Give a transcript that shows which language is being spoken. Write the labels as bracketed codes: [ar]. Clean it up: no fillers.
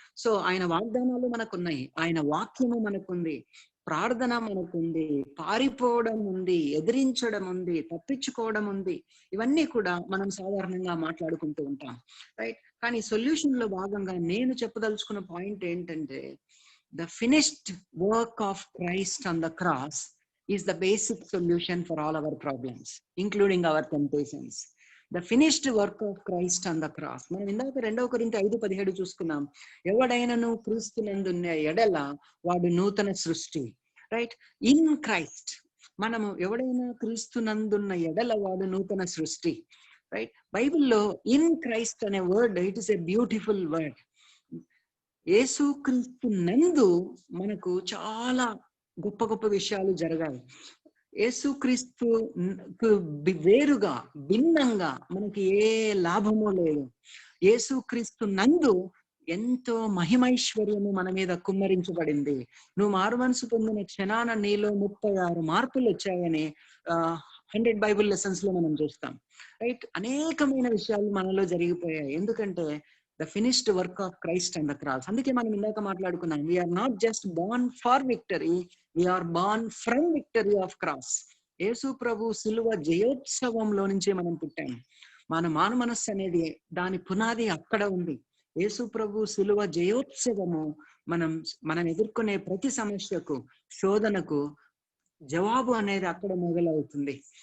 [te] So ఆయన వాగ్దానాలు మనకున్నాయి, ఆయన వాక్యము మనకుంది, ప్రార్థన మనకుంది, పారిపోవడం ఉంది, ఎదిరించడం ఉంది, తప్పించుకోవడం ఉంది. ఇవన్నీ కూడా మనం సాధారణంగా మాట్లాడుకుంటూ ఉంటాం. రైట్. కానీ సొల్యూషన్ లో భాగంగా నేను చెప్పదలుచుకున్న పాయింట్ ఏంటంటే, [en] the finished work of Christ on the cross is the basic solution for all our problems, including our temptations. The finished work of Christ on the cross. [te] మనం ఇందాక 2 కొరింథీ 5:17 చూసుకున్నాం. ఎవడైనను క్రీస్తునందున్న ఎడల వాడు నూతన సృష్టి. Right, in Christ. మనము ఎవడైనా క్రీస్తునందున్న ఎడల వాడు నూతన సృష్టి. [en] Right, బైబిల్లో in Christ అనే word, it is a beautiful word. [te] యేసుక్రీస్తు నందు మనకు చాలా గొప్ప గొప్ప విషయాలు జరగాలి. యేసుక్రీస్తు వేరుగా, భిన్నంగా మనకి ఏ లాభము లేదు. యేసుక్రీస్తు నందు ఎంతో మహిమైశ్వర్యము మన మీద కుమ్మరించబడింది. నువ్వు మారు మనసు పొందిన క్షణాన నీలో 36 మార్పులు వచ్చాయని 100 బైబుల్ లెసన్స్ లో మనం చూస్తాం. రైట్, అనేకమైన విషయాలు మనలో జరిగిపోయాయి. [en] ఎందుకంటే the finished work of Christ on the cross. [te] అందుకే మనం ఇందాక మాట్లాడుకున్నాం, [en] we are not just born for victory, we are born from victory of cross. [te] యేసు ప్రభు సిలువ జయోత్సవంలో నుంచే మనం పుట్టాము. మన మాను మనస్సు అనేది దాని పునాది అక్కడ ఉంది. యేసు ప్రభు సిలువ జయోత్సవము మనం ఎదుర్కొనే ప్రతి సమస్యకు, శోధనకు జవాబు అనేది అక్కడ మొదలవుతుంది.